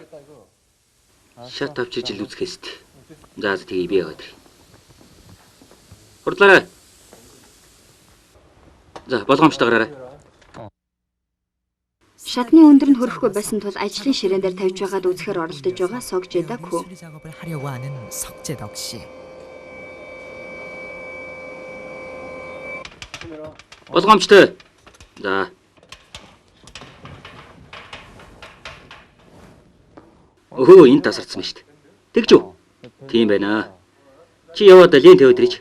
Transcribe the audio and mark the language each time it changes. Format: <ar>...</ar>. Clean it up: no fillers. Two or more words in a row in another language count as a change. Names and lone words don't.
<mn>Шат авчирч л үзэхээс. За тэгээ би яваад. Хурдлаарай. За болгоомжтой гараарай. Шатны өндөр нь хүрэхгүй байсан тул ажлын ширээн дээр тавьж байгаад үзэхээр оролдож байгаа Сог Жедоку.</mn> <ko>작업을 하려고 하는 석재덕 씨.</ko> <mn>Болгоомжтой. За. Энэ тасарсан шүү дээ. Тэгж үү? Тийм байна. Чи яваад лент тавиад ирж.</mn>